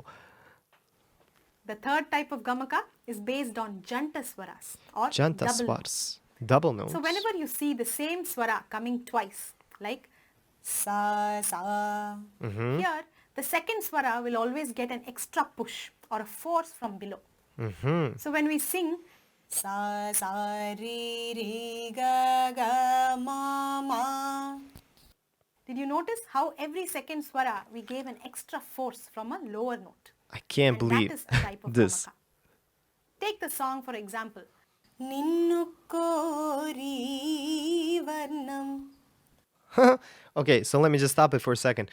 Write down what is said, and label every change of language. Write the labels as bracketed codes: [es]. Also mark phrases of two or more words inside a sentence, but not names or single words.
[en] The third type of gamaka is based on janta swaras or Janta double notes. swars. Double notes. So whenever you see the same swara coming twice, like sa sa, here the second swara will always get an extra push or a force from below. So when we sing sa sa ri ri ga ga ma ma, did you notice how every second swara we gave an extra force from a lower note? I can't And believe that is a type of this. gamaka. Take the song for example. Ninnu kori varnam. Okay, so let me just stop it for a second.